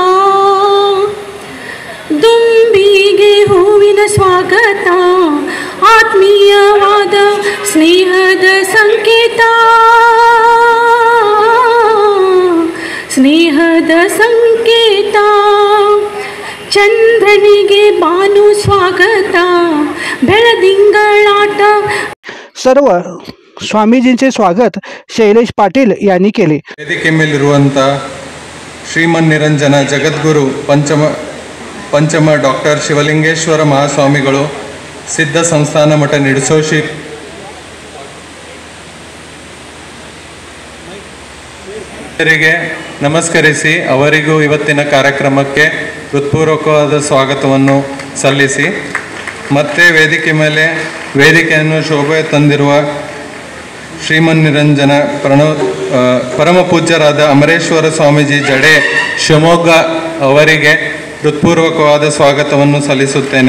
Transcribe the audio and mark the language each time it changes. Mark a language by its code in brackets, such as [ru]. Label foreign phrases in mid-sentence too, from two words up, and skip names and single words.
[kn] ದುಂಬಿಗೆ ಹೂವಿನ ಸ್ವಾಗತ, ಆತ್ಮೀಯವಾದ ಸ್ನೇಹದ ಸಂಕೇತ, ಸ್ನೇಹದ ಸಂಕೇತ. ಚಂದ್ರನಿಗೆ ಬಾನು ಸ್ವಾಗತ, ಬೆಳದಿಂಗಳಾಟ. [mr] सर्व स्वामीजींचे स्वागत शैलेश पाटील यांनी केले. [kn] ವೇದಿಕೆ ಮೇಲಿರುವಂಥ ಶ್ರೀಮನ್ನಿರಂಜನ ಜಗದ್ಗುರು ಪಂಚಮ ಡಾಕ್ಟರ್ ಶಿವಲಿಂಗೇಶ್ವರ ಮಹಾಸ್ವಾಮಿಗಳು, ಸಿದ್ಧ ಸಂಸ್ಥಾನ ಮಠ ನಿಡಸೋಶಿ ನಮಸ್ಕರಿಸಿ ಅವರಿಗೂ ಇವತ್ತಿನ ಕಾರ್ಯಕ್ರಮಕ್ಕೆ ಹೃತ್ಪೂರ್ವಕವಾದ ಸ್ವಾಗತವನ್ನು ಸಲ್ಲಿಸಿ, ಮತ್ತೆ ವೇದಿಕೆ ಮೇಲೆ ವೇದಿಕೆಯನ್ನು ಶೋಭೆ ತಂದಿರುವ ಶ್ರೀಮನ್ನಿರಂಜನ ಪರಮ ಪೂಜ್ಯರಾದ ಅಮರೇಶ್ವರ ಸ್ವಾಮೀಜಿ ಜಡೆ ಶಿವಮೊಗ್ಗ ಅವರಿಗೆ ಹೃತ್ಪೂರ್ವಕವಾದ ಸ್ವಾಗತವನ್ನು ಸಲ್ಲಿಸುತ್ತೇನೆ.